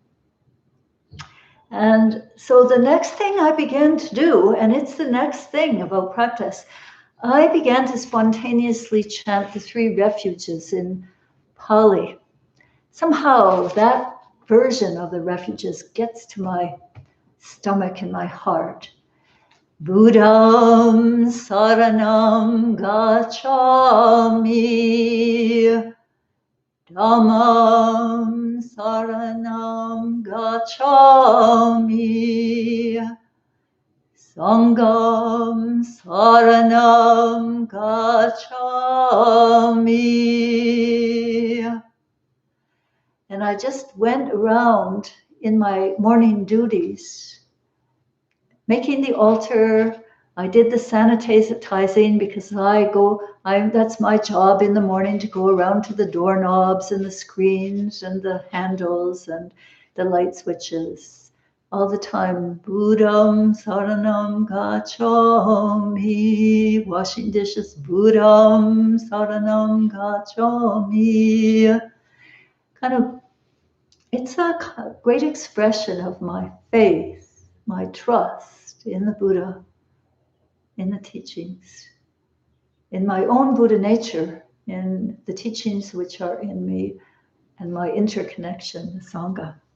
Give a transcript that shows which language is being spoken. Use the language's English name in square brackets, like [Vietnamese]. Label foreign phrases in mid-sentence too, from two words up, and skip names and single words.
[English] And so the next thing I began to do, and it's the next thing about practice, I began to spontaneously chant the 3 refuges in Pali. Somehow that version of the refuges gets to my stomach and my heart. [Pali] Buddham saranam gacchami, Dhammam saranam gacchami, Sangham saranam gacchami. [English] And I just went around in my morning duties, making the altar. I did the sanitizing because that's my job in the morning, to go around to the doorknobs and the screens and the handles and the light switches all the time. [Pali] Buddham saranam gacchami, [English] washing dishes, [Pali] Buddham saranam gacchami. [English] Kind of, it's a great expression of my faith, my trust in the Buddha, in the teachings, in my own Buddha nature, in the teachings which are in me, and my interconnection with Sangha.